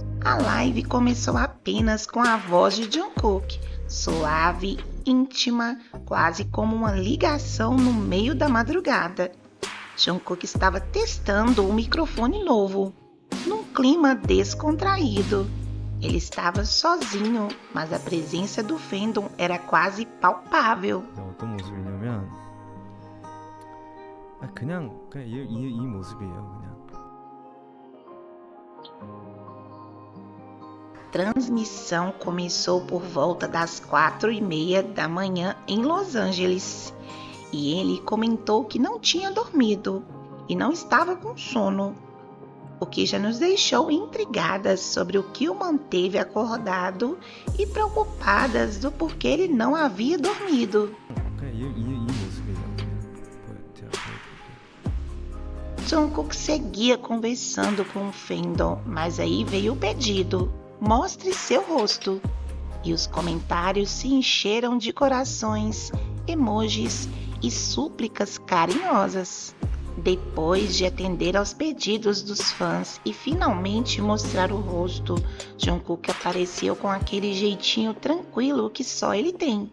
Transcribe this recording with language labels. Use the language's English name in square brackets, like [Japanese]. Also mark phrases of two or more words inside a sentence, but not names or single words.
[Portuguese] A live começou apenas com a voz de Jungkook, suave, íntima, quase como uma ligação no meio da madrugada. Jungkook estava testando um microfone novo, num clima descontraído. Ele estava sozinho, mas a presença do fandom era quase palpável. [Korean] 어떤 모습이냐면 그냥 이 모습이에요. 그냥. [Portuguese] Transmissão começou por volta das 4:30 da manhã em Los Angeles. E ele comentou que não tinha dormido e não estava com sono, o que já nos deixou intrigadas sobre o que o manteve acordado e preocupadas do porquê ele não havia dormido. [Korean] 이 모습이에요. [Portuguese] Jungkook seguia conversando com o fandom, mas aí veio o pedido: mostre seu rosto. E os comentários se encheram de corações, emojis e súplicas carinhosas. Depois de atender aos pedidos dos fãs e finalmente mostrar o rosto, Jungkook apareceu com aquele jeitinho tranquilo que só ele tem.